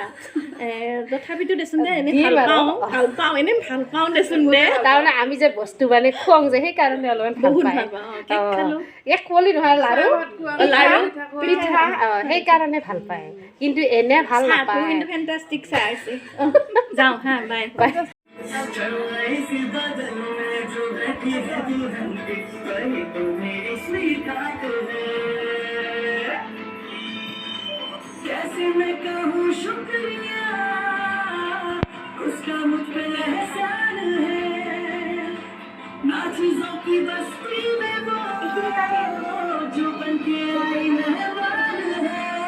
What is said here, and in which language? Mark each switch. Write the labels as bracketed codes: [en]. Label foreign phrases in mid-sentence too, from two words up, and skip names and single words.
[as] তথাপিতো দেচোন দে এনেই ভাল পাওঁ এনেই ভাল পাওঁ দেচোন দে। তাৰমানে আমি যে বস্তু মানে খুৱাওঁ যে সেইকাৰণে অলপমান বহুত ভাল পাওঁ। এক কুঁৱলী নহয়, লাৰু পিঠা সেইকাৰণে ভাল পায়, কিন্তু এনে ভাল নাপায়। কিন্তু ফেণ্টাষ্টিক চাই আছে। যাওঁ হা, বাই বাই। [hi] कैसे मैं कहूँ शुक्रिया उसका मुझ पे एहसान है, ना चीजों की बस्ती में वो जो बन के आई मेहमान है।